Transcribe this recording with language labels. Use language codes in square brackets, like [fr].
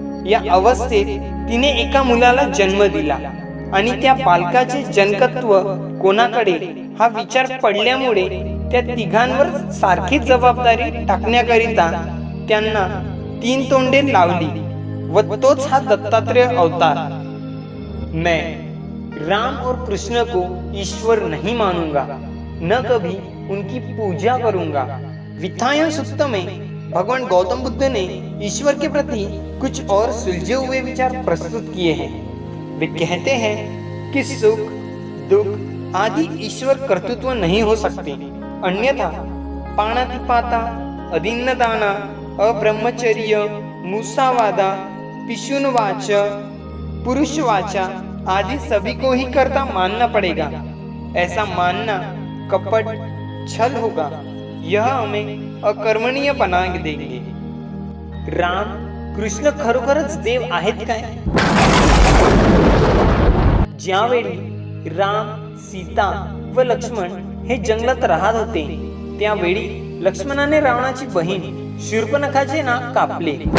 [mr] या अवस्थेत तिने एका मुलाला जन्म दिला आणि त्या बालकाचे जनकत्व कोणाकडे हा विचार पडल्यामुळे त्या तिघांवर सारखी जबाबदारी टाकण्याकरिता त्यांना 3 तोंडे लावली व तोच हा दत्तात्रेय अवतार. [hi] मैं राम और कृष्ण को ईश्वर नहीं मानूंगा, न कभी उनकी पूजा करूंगा. विथायन सुक्त में भगवान गौतम बुद्ध ने ईश्वर के प्रति कुछ और सुलझे हुए विचार प्रस्तुत किए हैं. वे कहते हैं कि सुख, दुख आदि ईश्वर कर्तृत्व नहीं हो सकते. अन्यथा पाणातिपाता, अदिन्नदाना, अब्रह्मचर्य, मूसावादा, पिशुनवाच, पुरुषवाचा आदि सभी को ही कर्ता मानना पड़ेगा. ऐसा मानना कपट, छल होगा. यह हमें अकर्मणीय बना देंगे. [mr] राम, कृष्ण खरोखरच देव आहेत काय? ज्यावेळी राम, सीता व लक्ष्मण हे जंगलात राहत होते त्यावेळी लक्ष्मणाने रावणाची बहीण शूर्पणखाचे नाक कापले.